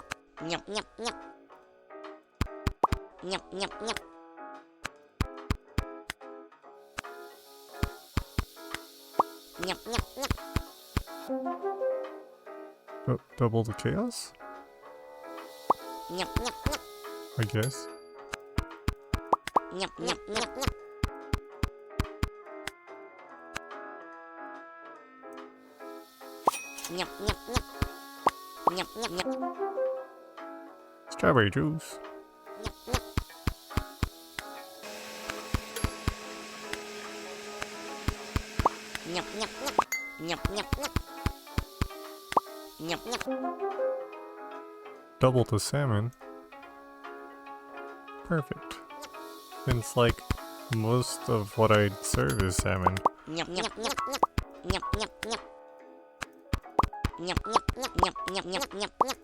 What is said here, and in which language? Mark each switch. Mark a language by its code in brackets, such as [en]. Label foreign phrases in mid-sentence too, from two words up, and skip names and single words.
[en] Nyap, nyap, nyap. Nyap, nyap, nyap. Nyap, nyap, nyap. Double the chaos? Nyap, nyap, nyap. I guess. Nyap, nyap, nyap, nyap. Nyap, nyap, nyap. Nyap, nyap, nyap. Strawberry juice. Nyap, nyap. Nyap, nyap, nyap. Nyap, nyap, nyap. Nyap, nyap. Double the salmon. Perfect. It's like most of what I serve is salmon. Nyap, nyap, nyap, nyap. Nyap, nyap, nyap. Nyap, nyap, nyap, nyap, nyap, nyap, nyap, nyap.